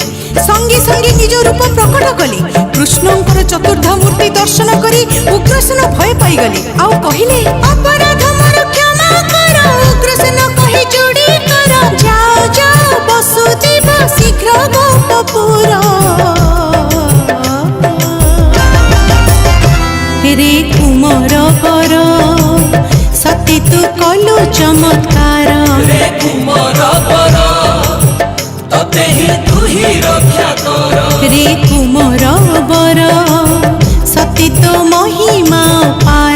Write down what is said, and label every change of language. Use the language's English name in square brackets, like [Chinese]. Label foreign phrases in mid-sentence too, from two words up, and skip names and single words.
[Odia] ସଙ୍ଗେ ସଙ୍ଗେ ନିଜ ରୂପ ପ୍ରକଟ କଲେ। କୃଷ୍ଣଙ୍କର ଚତୁର୍ଦ୍ଧା ମୂର୍ତ୍ତି ଦର୍ଶନ କରି ଉଗ୍ରସେନ ଭୟ ପାଇଗଲେ ଆଉ କହିଲେ ଅପରାଧ ମୋର କ୍ଷମା କର। ଉଗ୍ରସେନ କହି ଯୋଡ଼ି କର ଯାଅ ଯାଅ ବସୁଦେବ ଶୀଘ୍ର ଗୋପପୁର। ରେ କୁମାର ପର ସତୀ ତୁ କଲୁ ଚମତ୍କାର। ରେ କୁମାର ପର ତତେ ହି ତୁ ହି ରକ୍ଷା କର। ରେ କୁମାର ବର ସତୀ ତୋ ମହିମା ପାର।